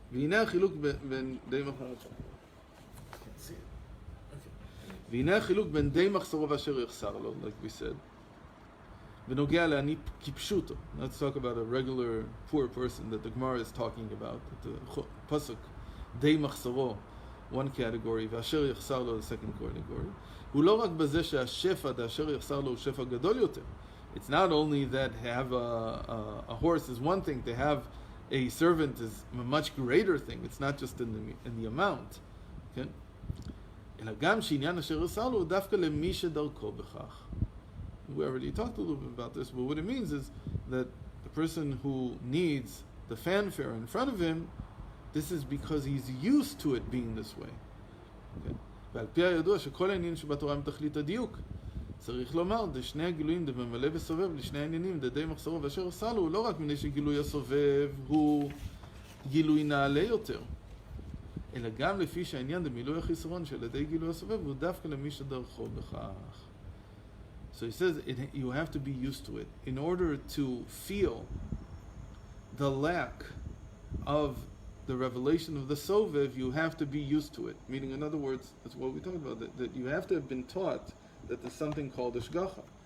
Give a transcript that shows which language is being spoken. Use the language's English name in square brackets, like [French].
[Hebrew] והנה החילוק בין די מחסורו ואשר יחסר לו, [English] like we said. [Hebrew] ונוגע לעני כפשוטו. [English] Let's talk about a regular poor person that the Gemara is talking about. The pasuk, [Hebrew] די מחסורו, [English] one category, [Hebrew] ואשר יחסר לו, [English] the second category. [Hebrew] הוא לא רק בזה שהשפע דאשר יחסר לו הוא שפע גדול יותר. [English] It's not only that have a horse is one thing, to have a servant is a much greater thing. It's not just in the amount. Okay? [Hebrew] אלא גם שעניין אשר יחסר לו הוא דווקא למי שדרכו בכך. [English] We already talked a little bit about this, but what it means is that the person who needs the fanfare in front of him, this is because he's used to it being this way. Okay? [Hebrew] ועל פי הידוע שכל העניינים שבתורה הם תכלית הדיוק, צריך לומר, דשני הגילויים דממלא וסובב לשני העניינים, דדי מחסורו ואשר עשה לו, לא רק מפני שגילוי הסובב הוא גילוי נעלה יותר, אלא גם לפי שהעניין דמילוי החיסרון של ידי גילוי הסובב הוא דווקא למי שדרכו בכך. [English] So he says you have to be used to it. In order to feel the lack of the revelation of the Sovev, you have to be used to it. Meaning, in other words, that's what we talked about, that you have to have been taught that there's something called Ishgacha.